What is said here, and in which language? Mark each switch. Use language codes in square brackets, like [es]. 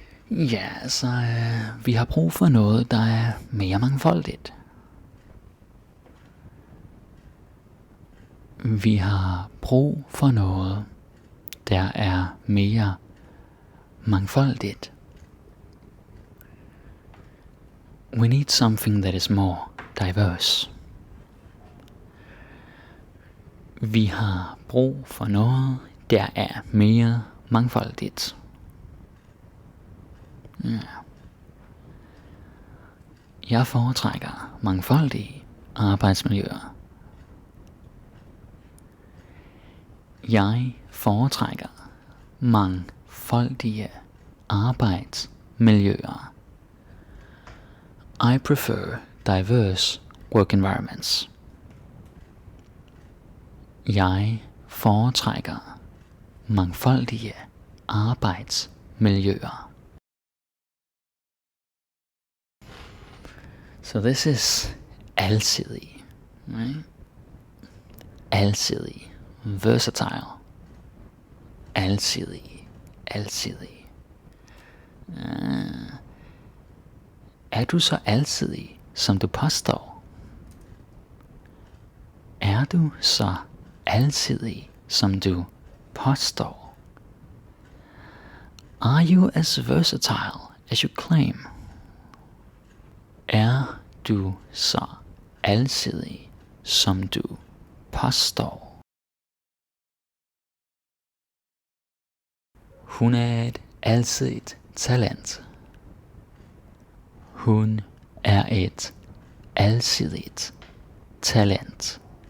[da] Ja, så vi har brug for noget, der er mere mangfoldigt. Vi har brug for noget, der er mere mangfoldigt. [en] We need something that is more diverse. [da] Vi har brug for noget, der er mere mangfoldigt. Ja. Jeg foretrækker mangfoldige arbejdsmiljøer. Jeg foretrækker mangfoldige arbejdsmiljøer. [en] I prefer diverse work environments. [da] Jeg foretrækker mangfoldige arbejdsmiljøer. [en] So this is alsidig, right? Alsidig. versatile. [da] Alsidig, alsidig. Er du så alsidig, som du påstår? Er du så alsidig, som du påstår? [en] Are you as versatile as you claim? [da] Er du så alsidig, som du påstår? Hun er et alsidigt talent. Hun er et alsidigt talent.